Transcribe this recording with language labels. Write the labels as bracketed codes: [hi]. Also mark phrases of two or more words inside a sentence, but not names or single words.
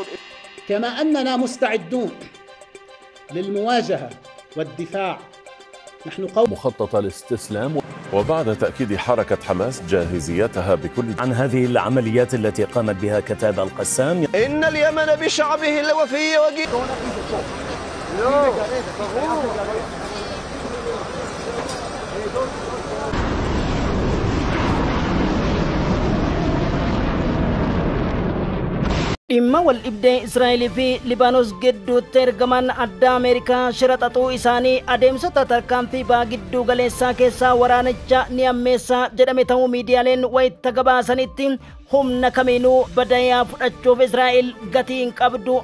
[ar] كما أننا مستعدون للمواجهة والدفاع، نحن مخطط الاستسلام. وبعد تأكيد حركة حماس جاهزيتها بكل عن هذه العمليات التي قامت بها كتائب القسام. إن اليمن بشعبه الوفي وجيد. [om] dhimma wal dhibdee Israa'eel fi Libaanos gidduutti ergaman adda Ameerikaa shiraxaxuu isaanii adeemsota tarkaanfii ba'aa gidduu galeessaa keessaa waraanicha ni ammeessa jedhame ta'uu miidiyaaleen wayitta gabaasanitti humna kamiinuu badayaa fudhachuuf Israa'eel gatii hin qabdu.